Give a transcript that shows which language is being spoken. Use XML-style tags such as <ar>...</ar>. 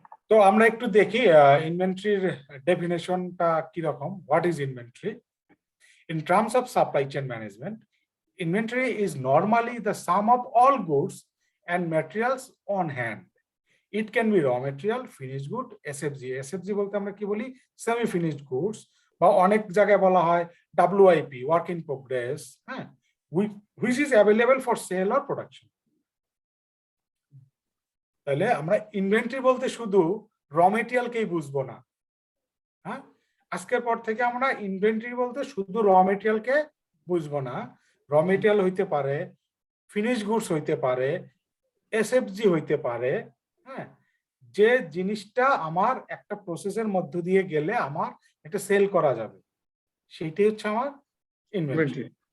<bn>তো আমরা একটু দেখি ইনভেন্টরির ডেফিনেশনটা কি রকম।</bn> <en>What is inventory? In terms of supply chain management, inventory is normally the sum of all goods and materials on hand. It can be raw material, finished good, SFG.</en> <bn>SFG বলতে আমরা কি বলি?</bn> <en>Semi finished goods,</en> <bn>বা অনেক জায়গায় বলা হয়</bn> <en>WIP, work in progress, হ্যাঁ, which is available for sale or production.</en> <bn>তাহলে আমরা ইনভেন্টরি বলতে শুধু র মেটেরিয়ালকেই বুঝবো না। হ্যাঁ, আজকের পর থেকে আমরা ইনভেন্টরি বলতে শুধু র মেটেরিয়ালকে বুঝবো না। র মেটেরিয়াল হইতে পারে, ফিনিশ গুডস হইতে পারে, এসএফজি হইতে পারে, হ্যাঁ, যে জিনিসটা আমার একটা প্রসেসের মধ্য দিয়ে গেলে আমার একটা সেল করা যাবে, সেইটাই হচ্ছে আমার ইনভেন্টরি।</bn>